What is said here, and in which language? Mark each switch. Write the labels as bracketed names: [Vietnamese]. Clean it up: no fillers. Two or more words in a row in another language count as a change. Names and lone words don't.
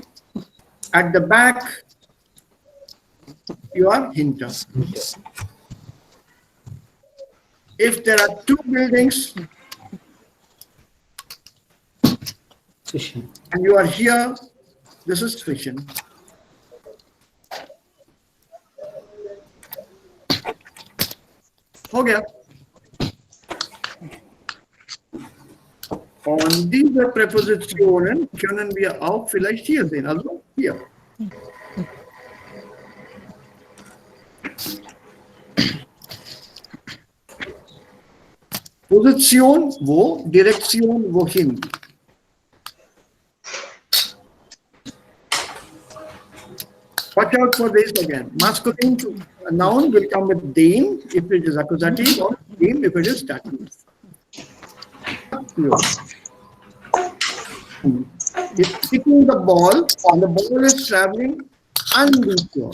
[English] At the back, you are hinter. If there are 2 buildings [German] Zwischen. [English] and you are here, this is zwischen. [Hindi] हो गया. [German] Und diese Präpositionen können wir auch vielleicht hier sehen, also hier. Position, wo? Direktion, wohin? [English] Watch out for this again. Masculine noun will come with den if it is accusative or den if it is dative. It's kicking the ball and the ball is traveling unbefore.